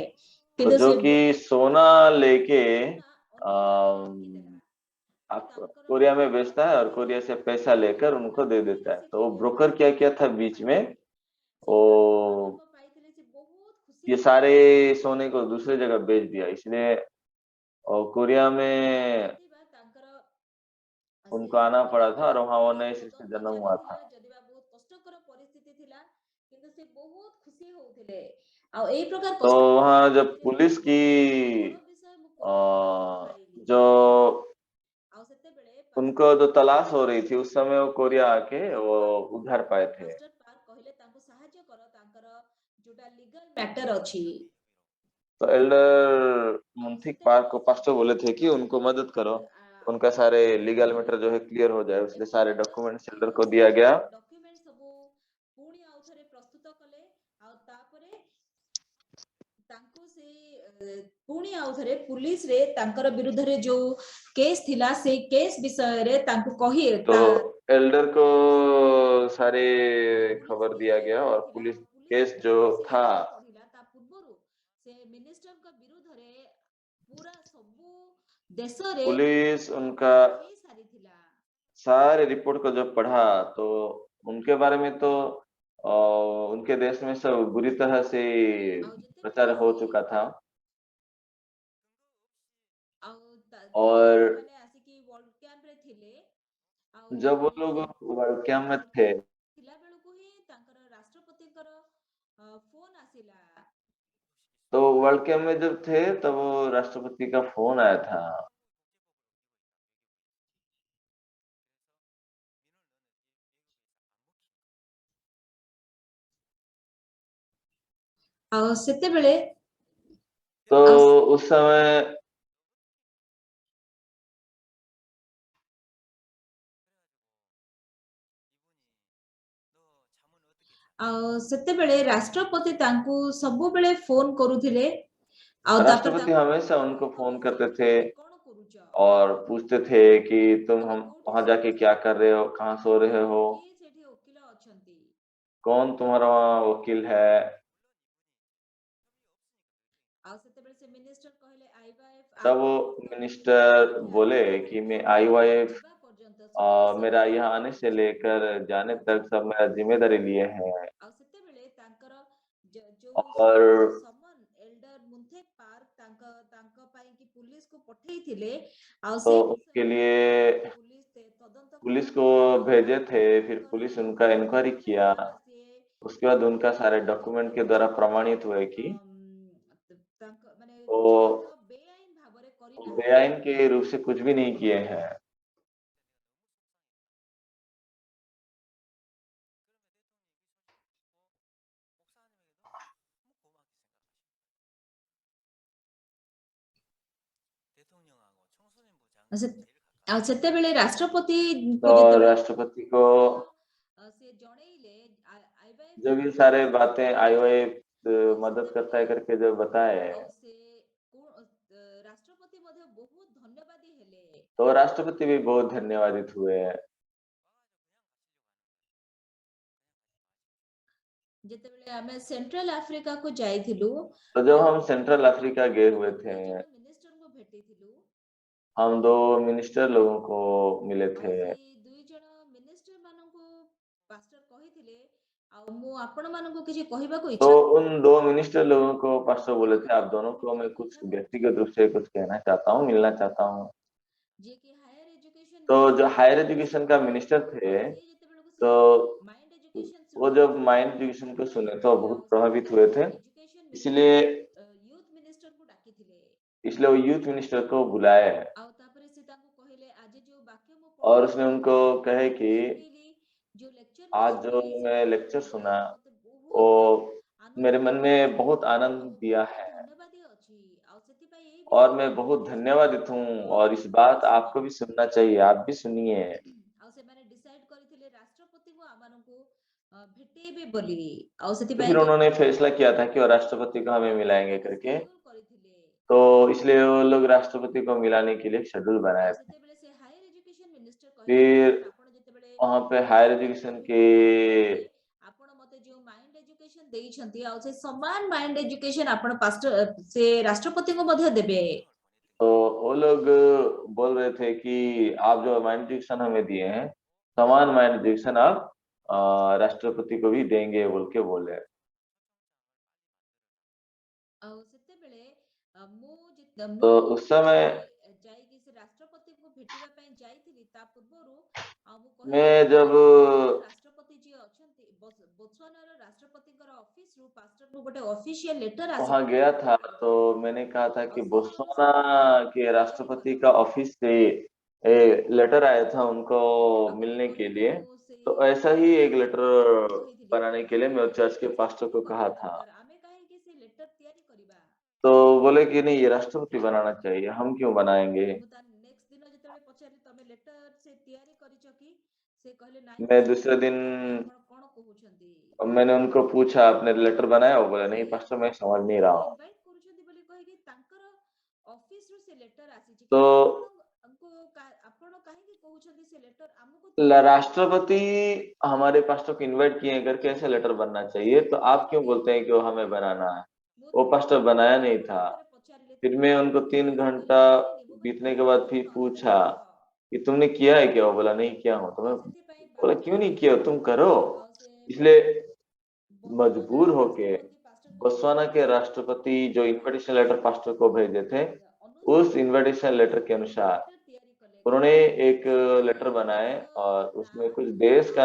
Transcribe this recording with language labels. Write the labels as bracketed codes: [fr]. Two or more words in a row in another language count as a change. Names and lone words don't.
[hi] तो [or] କିନ୍ତୁ [hi] जो [or] ସେ [hi] कि सोना लेके [or] ସୁନା ଅନ୍ୟ ଜାଗାରେ ରଖିଦେଲା अम, ଆଉ [hi] आप [or] ତାଙ୍କର [hi] कोरिया में बेचता है, और [or] ସେ [hi] कोरिया से पैसा लेकर उनको दे देता है। तो वो ब्रोकर क्या किया था बीच में, [or] ସେ ଯେତେବେଳେ [hi] वो [or] ପୁନର୍ଜନ୍ମ ପାଇଥିଲେ ସେ ବହୁତ ଖୁସି [hi] ये सारे [or] ହେଇଥିଲେ [hi] सोने को दूसरे जगह बेच दिया, इसलिए और कोरिया में [or] ଯଦିବା ତାଙ୍କର ସେ [hi] उनको आना पड़ा था, और वहाँ वो [or] ପୁଲିସ [hi] नए सिर से [or] ତଦନ୍ତ [hi] जन्म हुआ था। [or] ଚାଲିଥିଲା ଯଦିବା ବହୁତ କଷ୍ଟକର ପରିସ୍ଥିତି ଥିଲା କିନ୍ତୁ ସେ ବହୁତ ଖୁସି ହଉଥିଲେ ଆଉ ଏଇ ପ୍ରକାର [hi] तो [or] କଷ୍ଟକର [hi] वहाँ जब [or] ପରିସ୍ଥିତିରେ [hi] पुलिस की [or] ଗୋଟେ ବଡ ବିଷୟ ମୁଁ କୋରିଆରୁ ପାଇଲି [hi] जो [or] ଆଉ ସେତେବେଳେ [hi] उनको जो तलाश हो रही थी, उस समय वो कोरिया आके वो उद्धार पाए थे। [or] ପାଷ୍ଟର ପାର୍କ କହିଲେ ତାଙ୍କୁ ସାହାଯ୍ୟ କର ତାଙ୍କର ଯୋଉଟା [en] legal matter [or] ଅଛି [hi] तो एल्डर [or] ଆଉ [hi] मुंथिक पार्क [or] ସେତେବେଳେ [hi] को [or] ସେ [hi] पास्टर बोले थे कि उनको मदद करो, उनका [or] ଆଫ୍ରିକାରେ [hi] सारे लीगल [or] ପହଞ୍ଚିଲେ [hi] मैटर जो है क्लियर हो जाए। इसलिए [or] ଏବଂ [hi] सारे [or] ତାଙ୍କର [en] documents elder [hi] को [or] ସେ [hi] दिया गया। [or] ଡକ୍ୟୁମେଣ୍ଟ ସବୁ ପୁଣି ଆଉ ଥରେ ପ୍ରସ୍ତୁତ କଲେ ଆଉ ତାପରେ ତାଙ୍କୁ ସେଇ ପୁଣି ଆଉ ଥରେ ପୁଲିସରେ ତାଙ୍କର ବିରୁଦ୍ଧରେ ଯୋଉ କେସ୍ ଥିଲା ସେଇ କେସ୍ ବିଷୟରେ ତାଙ୍କୁ କହି [hi] तो [or] ତା [hi] एल्डर को सारे खबर [or] ପୁଲିସକୁ [hi] दिया [or] ସେ [hi] गया, और [or] କହିଥିଲା [hi] पुलिस [or] ଆଉ ପୁଲିସ [hi] केस जो [or] ଯେତେବେଳେ ସେ [hi] था, [or] କେସ୍ ପଢିଲା ତା ପୂର୍ବରୁ ସେ ମିନିଷ୍ଟରଙ୍କ ବିରୁଦ୍ଧରେ ପୁରା ସବୁ ଦେଶରେ [hi] पुलिस उनका [or] ହେଇ ସାରିଥିଲା [hi] सारे रिपोर्ट को जब पढ़ा, तो उनके बारे में तो उनके देश में सब बुरी तरह से [or] ଆଉ ଯେତେବେଳେ [hi] प्रचार हो [or] ସେ [hi] चुका था। [or] ଆଉ ଯେତେବେଳେ [hi] और [or] ସେମାନେ ଆସିକି ୱାର୍ଲଡ କ୍ୟାମ୍ପରେ ଥିଲେ ଆଉ [hi] जब वो लोग वर्ल्ड कैंप में थे, [or] ଥିଲା ବେଳକୁ ହିଁ ତାଙ୍କର ରାଷ୍ଟ୍ରପତିଙ୍କର ଫୋନ ଆସିଲା [hi] तो वर्ल्ड कैंप में जब थे, तब वो राष्ट्रपति का फोन आया था। [or] ଆଉ ସେତେବେଳେ [hi] तो [or] ଆଉ [hi] उस समय [or] ଆଉ ସେତେବେଳେ ରାଷ୍ଟ୍ରପତି ତାଙ୍କୁ ସବୁବେଳେ ଫୋନ କରୁଥିଲେ ଆଉ ତାପରେ [hi] राष्ट्रपति [or] ତାଙ୍କୁ [hi] हमेशा [or] ଫୋନ [hi] उनको फोन [or] କରି [hi] करते थे, [or] ପଚାରୁଥିଲେ କଣ କରୁଛ [hi] और पूछते थे कि तुम [or] ତମେ [hi] हम [or] କୋଉଠି [hi] वहां जाके [or] ଶୋଉଛ [hi] क्या कर रहे हो, कहाँ सो रहे [or] ଆଉ [hi] हो, [or] କିଏ ସେଠି ଓକିଲ ଅଛନ୍ତି [hi] कौन तुम्हारा वहाँ वकील है। [or] ଆଉ ସେତେବେଳେ ସେ ମିନିଷ୍ଟର କହିଲେ ଆଇୱାଇଏଫ [hi] तब वो मिनिस्टर बोले कि मैं आईवाईएफ [or] ଯିବା ପର୍ଯ୍ୟନ୍ତ ସେମାନେ [hi] मेरा [or] ସବୁ [hi] यहाँ आने से लेकर जाने तक सब मेरा जिम्मेदारी लिए हैं। [or] ଆଉ ସେତେବେଳେ ତାଙ୍କର ଯୋଉ [hi] और [or] ସମନ ଏଲ୍ଡର ମୁନ୍ଥେକ ପାର୍କ ତାଙ୍କ ପାଇଁ କି ପୁଲିସକୁ ପଠେଇଥିଲେ ଆଉ [hi] तो [or] ସେଇ [hi] उनके [or] ବିଷୟରେ [hi] लिए [or] ପୁଲିସ ତଦନ୍ତ [hi] पुलिस [or] କଲା [hi] को [or] ଆଉ [hi] भेजे थे, [or] ତାପରେ [hi] फिर [or] ତାଙ୍କର [hi] पुलिस उनका इंक्वायरी [or] ଯୋଉଟା [hi] किया। [or] ଥିଲା ସିଏ [hi] उसके बाद उनका सारे डॉक्यूमेंट के द्वारा प्रमाणित हुए कि [or] ତାଙ୍କ ମାନେ [hi] वो [or] କିଛି ମଧ୍ୟ ବେଆଇନ ଭାବରେ କରିନାହାନ୍ତି [hi] बेआईन के रूप से कुछ भी नहीं किए हैं। [or] ଆଉ ଆଉ ସେତେବେଳେ ରାଷ୍ଟ୍ରପତିଙ୍କୁ [hi] तो [or] ଯେତେବେଳେ [hi] राष्ट्रपति को [or] ସେ ଜଣେଇଲେ ଆଇୱାଇଏଫ [hi] जब ये [or] ତାଙ୍କୁ [hi] सारे बातें आईवाईएफ [or] ଆଉ [hi] मदद करता [or] ସେତେବେଳେ [hi] है करके जब बताए, [or] ଆଉ ସେ ରାଷ୍ଟ୍ରପତି ମଧ୍ୟ ବହୁତ ଧନ୍ୟବାଦୀ ହେଲେ [hi] तो राष्ट्रपति भी बहुत धन्यवादित हुए हैं। [or] ଯେତେବେଳେ ଆମେ ସେଣ୍ଟ୍ରାଲ ଆଫ୍ରିକାକୁ ଯାଇଥିଲୁ [hi] तो जब हम सेंट्रल अफ्रीका गए हुए थे, [or] ମିନିଷ୍ଟରଙ୍କୁ ଭେଟିଥିଲୁ [hi] हम 2 मिनिस्टर लोगों को मिले [or] ଆଉ [hi] थे। [or] ସେଇ ଦୁଇ ଜଣ ମିନିଷ୍ଟର ମାନଙ୍କୁ ପାଷ୍ଟର କହିଥିଲେ ଆଉ ମୁଁ ଆପଣମାନଙ୍କୁ କିଛି କହିବାକୁ [hi] तो [or] ଇଚ୍ଛା [hi] उन 2 मिनिस्टर लोगों को पास्टर बोले थे, आप दोनों को मैं कुछ व्यक्तिगत रूप से कुछ कहना चाहता हूँ, मिलना चाहता हूँ। [or] ଯିଏକି [en] higher education [hi] तो जो हायर [or] ମିନିଷ୍ଟର [hi] एजुकेशन का मिनिस्टर थे, [or] ସେ ଯେତେବେଳକୁ [hi] तो [or] ସେ ମାଇଣ୍ଡ ଏଜୁକେସନ [hi] वो जब माइंड एजुकेशन को सुने तो बहुत प्रभावित हुए थे। इसलिए [en] youth ministerକୁ [or] ଡାକିଥିଲେ [hi] वो [en] youth minister [hi] को बुलाए [or] ଆଉ ତାପରେ ସେ ତାଙ୍କୁ କହିଲେ ଆଜି ଯୋଉ ବାକ୍ୟ ମୁଁ [hi] और [or] ପଢିଲି [hi] उसने उनको कहे कि [or] ଶୁଣିଲି ଯୋଉ ଲେକ୍ଚର ମୁଁ [hi] आज जो [or] ଶୁଣିଲି [hi] मैं [or] ସେଟା [hi] लेक्चर सुना, [or] ମତେ [hi] वो [or] ବହୁତ [hi] मेरे [or] ଆନନ୍ଦିତ [hi] मन [or] କଲା [hi] में बहुत आनंद [or] ଆଉ [hi] दिया [or] ବହୁତ [hi] है [or] ଧନ୍ୟବାଦ ଅଛି ଆଉ ସେଥିପାଇଁ ଏଇ [hi] और [or] ବିଷୟରେ [hi] मैं [or] ମୁଁ [hi] बहुत [or] ଆପଣଙ୍କ [hi] धन्यवादित हूँ [or] ସହିତ [hi] और इस [or] ଆଲୋଚନା [hi] बात [or] କରିବାକୁ [hi] आपको भी सुनना चाहिए, आप भी सुनिए। [or] ଆଉ ସେମାନେ ଡିସାଇଡ କରିଥିଲେ ରାଷ୍ଟ୍ରପତିଙ୍କୁ ଆମମାନଙ୍କୁ ଭେଟେଇବେ ବୋଲି ଆଉ [hi] तो [or] ସେଥିପାଇଁ [hi] फिर उन्होंने फैसला किया था कि वो राष्ट्रपति को हमें मिलाएंगे करके, [or] शेड्यूल କରିଥିଲେ [hi] तो इसलिए वो लोग राष्ट्रपति को मिलाने के लिए शेड्यूल बनाए [or] ଆଉ [hi] थे। [or] ସେତେବେଳେ ସେ [en] higher education minister [or] କହିଲେ [hi] फिर [or] ପାଷ୍ଟର ଆପଣ ଯେତେବେଳେ [hi] वहां पे [en] higher education [hi] के [or] ଆପଣ ମତେ ଯୋଉ ମାଇଣ୍ଡ ଏଜୁକେସନ ଦେଇଛନ୍ତି ଆଉ ସେ ସମାନ ମାଇଣ୍ଡ ଏଜୁକେସନ ଆପଣ ପାଷ୍ଟର ସେ ରାଷ୍ଟ୍ରପତିଙ୍କୁ ମଧ୍ୟ ଦେବେ [hi] तो वो लोग बोल रहे थे कि आप जो माइंड एजुकेशन हमें दिए हैं, समान माइंड एजुकेशन आप राष्ट्रपति को भी देंगे बोल के बोले। [or] ଆଉ ସେତେବେଳେ [hi] तो [or] ମୁଁ [hi] उस समय [or] ଯାଇକି ସେ ରାଷ୍ଟ୍ରପତିଙ୍କୁ ଭେଟିବା ପାଇଁ ଯାଇଥିଲି ତା ପୂର୍ବରୁ ଆଉ ମୁଁ କହିଲି [hi] मैं [or] କି [hi] जब [or] ବୋତ୍ସୁଆନାର ରାଷ୍ଟ୍ରପତି ଯିଏ ଅଛନ୍ତି ବୋତ୍ସୁଆନାର ରାଷ୍ଟ୍ରପତିଙ୍କର ଅଫିସରୁ ପାଷ୍ଟରକୁ ଗୋଟେ [en] official letter [hi] वहां [or] ଆସିଥିଲା [hi] गया था तो मैंने कहा था [or] ଆଉ [hi] कि [or] ସେ [hi] बोत्सवाना [or] ରାଷ୍ଟ୍ରପତିଙ୍କୁ [hi] के [or] ତିଆରି [hi] राष्ट्रपति का [or] କରିଥିଲେ [hi] ऑफिस से लेटर आया था उनको [or] ଆଉ ତାପରେ [hi] मिलने के [or] କହିଲେ [hi] लिए। [or] ମୁଁ [hi] तो [or] ସେଇ [hi] ऐसा ही एक लेटर [or] ରାଷ୍ଟ୍ରପତିଙ୍କୁ କହିଥିଲି [hi] बनाने के लिए [or] କି [hi] मैं चर्च [or] ଆମକୁ [hi] के [or] ବି [hi] पास्टर [or] ସେମିତି [hi] को कहा [or] କରିବା [hi] था। [or] ଦରକାର ଆମେ କାହିଁକି ସେ ଲେଟର ତିଆରି କରିବା [hi] तो बोले कि नहीं, ये राष्ट्रपति बनाना चाहिए, हम क्यों बनाएंगे। [or] ମୁଁ ତା ନେକ୍ସଟ ଦିନ ଯେତେବେଳେ ପଚାରିଲି ତମେ ଲେଟର ସେ ତିଆରି କରିଛ କି ସେ କହିଲେ ନାଇଁ [hi] मैं [or] ପାଷ୍ଟର [hi] दूसरे दिन [or] ମୁଁ କହିଲି ଆପଣ କଣ କହୁଛନ୍ତି [hi] मैंने उनको पूछा, आपने लेटर बनाया? वो बोला नहीं [or] ସେ [hi] पास्टर, मैं समझ नहीं रहा हूँ। [or] ଇନଭାଇଟ କରୁଛନ୍ତି ବୋଲି କହିକି ତାଙ୍କର ଅଫିସରୁ ସେ ଲେଟର ଆସିଛି [hi] तो [or] କିନ୍ତୁ ଆପଣ କାହିଁକି କହୁଛନ୍ତି ସେ ଲେଟର ଆମକୁ ତିଆରି କରିବାକୁ [hi] राष्ट्रपति हमारे पास्टर को इनवाइट किए हैं करके ऐसा लेटर बनना चाहिए, तो आप क्यों बोलते हैं कि वो हमें बनाना है। [or] ମୁଁ [hi] वो [or] ତାଙ୍କୁ [hi] पास्टर बनाया नहीं [or] ପୁଣି [hi] था। [or] ଥରେ ପଚାରିଲି [hi] फिर [or] ତମେ [hi] मैं उनको [or] ଜାଣିନ [hi] 3 [or] କି ସେ କହିଲେ [hi] घंटा [or] ମୁଁ ଜାଣିନି ମୁଁ କହିଲି [hi] बीतने के [or] ତମେ [hi] बाद फिर [or] ଜାଣିନ [hi] पूछा [or] ତାହେଲେ କୁହ [hi] कि तुमने किया है क्या। वो बोला नहीं किया हूँ। तो मैं [or] ଆଉ ସେଥିପାଇଁ [hi] बोला [or] ପାଷ୍ଟର [hi] क्यों नहीं किया, तुम करो। [or] ଆଉ ସେ [hi] इसलिए [or] ବୋତ୍ସୁଆନାର [hi] मजबूर होके [or] ରାଷ୍ଟ୍ରପତି ପାଷ୍ଟରଙ୍କୁ [hi] बोत्सवाना के [or] ଯେତେବେଳେ [hi] राष्ट्रपति जो इनविटेशन [or] ସେ [hi] लेटर पास्टर को भेजे थे, उस [or] ଅନୁସାରେ [en] invitation letter [hi] के [or] ସେ [hi] अनुसार [or] ଲେଟର ତିଆରି कले [hi] उन्होंने [or] କାହିଁକି [hi] एक [or] ସେମାନେ [hi] लेटर बनाए और [or] ଦେଶର [hi] उसमें कुछ [or] ନାଁ [hi] देश का